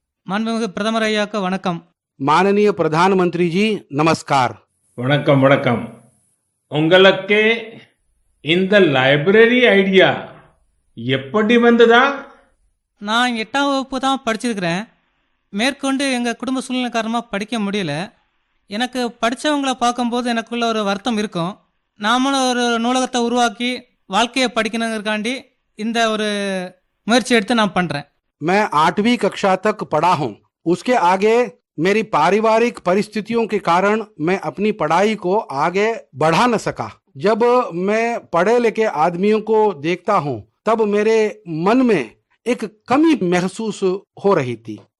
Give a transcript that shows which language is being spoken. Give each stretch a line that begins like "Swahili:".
Tamil: माननीय பிரதமர் ஐயாக்கு வணக்கம்.
Hindi: माननीय प्रधानमंत्री जी नमस्कार।
Tamil: வணக்கம் வணக்கம். உங்களுக்கு இந்த லைப்ரரி ஐடியா எப்படி வந்ததா? நான் 8 வகுப்பு தான் படிச்சிருக்கிறேன். மேற்கொண்டு எங்க குடும்ப சூழ்நிலை காரணமா படிக்க முடியல. எனக்கு படித்தவங்களை பார்க்கும்போது எனக்குள்ள ஒரு வருத்தம் இருக்கும். நாமளும் ஒரு நூலகத்தை உருவாக்கி வாழ்க்கையை படிக்கணுங்கிறக்காண்டி இந்த ஒரு முயற்சி எடுத்து நான் பண்றேன்.
Hindi: मैं 8वीं कक्षा तक पढ़ा हूँ। उसके आगे मेरी पारिवारिक परिस्थितियों के कारण मैं अपनी पढ़ाई को आगे बढ़ा न सका। जब मैं पढ़े लिखे आदमियों को देखता हूँ तब मेरे मन में एक कमी महसूस हो रही थी।